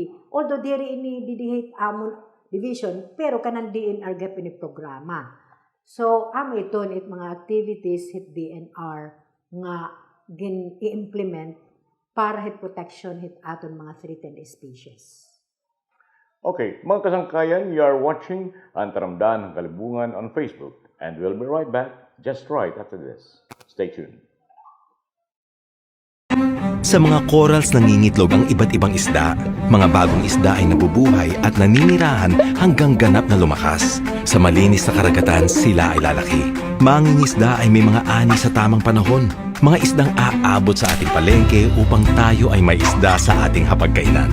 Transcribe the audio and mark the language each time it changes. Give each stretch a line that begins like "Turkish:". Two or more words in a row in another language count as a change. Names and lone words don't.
Waray: Although diri ini didihit amon division pero kanang DNR gap ini programa. So amo iton it mga activities hit DNR nga i-implement para hit protection hit aton mga threatened species. Okay, mga kasangkayan,
English: you are watching ang Taramdahan ng Kalibungan on Facebook. And we'll be right back just right after this. Stay tuned.
Filipino: Sa mga corals nangingitlog ang iba't ibang isda. Mga bagong isda ay nabubuhay at naninirahan hanggang ganap na lumakas. Sa malinis na karagatan, sila ay lalaki. Mangingisda ay may mga ani sa tamang panahon. Mga isdang aabot sa ating palengke upang tayo ay may isda sa ating hapagkainan.